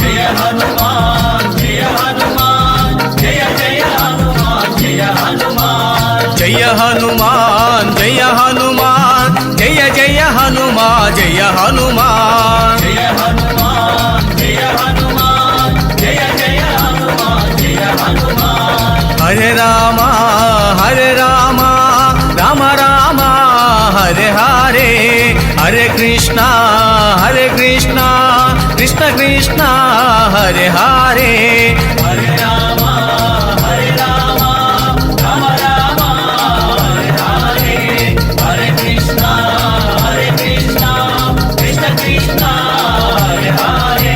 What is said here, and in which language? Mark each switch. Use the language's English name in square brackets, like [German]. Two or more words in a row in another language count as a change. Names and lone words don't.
[Sanskrit] జయ హనుమాన్ జయ హనుమాన్ జయ జయ హనుమాన్ జయ హనుమాన్ జయ హనుమాన్ జయ హనుమాన్ జయ జయ హనుమాన్ జయ హనుమాన్ జయ హనుమాన్ జయ హనుమాన్ జయ జయ హనుమాన్ జయ హనుమాన్ హరే రామ హరే రామ రామ రామ హరే హరే హరే కృష్ణ కృష్ణ కృష్ణ హరే హరే హరే రామ హరే రామ రామ రామ హరే హరే హరే కృష్ణ కృష్ణ కృష్ణ హరే హరే